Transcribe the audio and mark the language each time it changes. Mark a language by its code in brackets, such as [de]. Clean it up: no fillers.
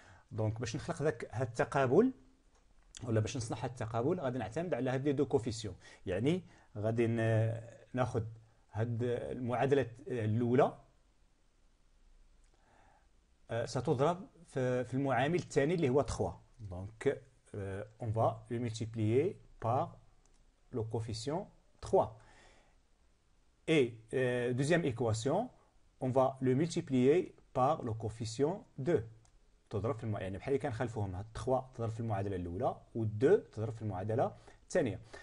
[ar] دونك باش نخلق هاد التقابل ولا باش نصنع هاد التقابل غادي نعتمد على هاد لي دو كوفيسيون. يعني غادي ناخذ هاد المعادله الاولى ستضرب في المعامل الثاني اللي هو 3. [fr] دونك on va le multiplier par le coefficient 3. Et deuxième équation, on va le multiplier par le coefficient 2. [ar] تضرب في يعني بحال كان خلفوهم 3 تضرب في المعادله الاولى و2 تضرب في المعادله الثانيه.